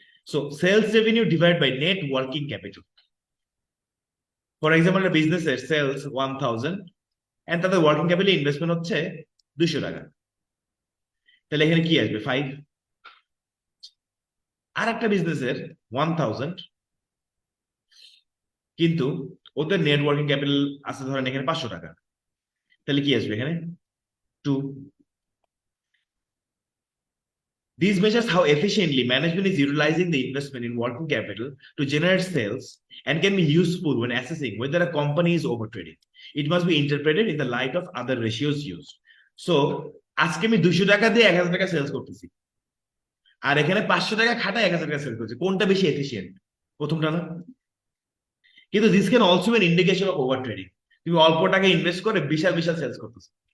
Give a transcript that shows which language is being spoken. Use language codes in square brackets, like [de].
[en] So sales revenue divide by net working capital. For example, [bn] একটা বিজনেসের sales 1000 and তাদের working capital investment হচ্ছে 200 টাকা, তাহলে এখানে কি আসবে? 5। আর একটা বিজনেসের 1000 কিন্তু ওদের নেট ওয়ার্কিং ক্যাপিটাল আছে ধরেন এখানে 500 টাকা, তাহলে কি আসবে এখানে? 2। [en] This measures how efficiently management is utilizing the investment in working capital to generate sales and can be useful when assessing whether a company is overtrading. It must be interpreted in the light of other ratios used. [bn] So, আজকে আমি 200 টাকা দিয়ে 1000 টাকা sales করতেছি, আর এখানে 500 টাকা খাটায় 1000 টাকা সেলস করছি, কোনটা বেশি এফিশিয়েন্ট? প্রথমটা না? কিন্তু [en] This can also be indication of over trading. [bn] তুমি অল্প টাকা ইনভেস্ট করে বিশাল বিশাল সেলস করতেছো।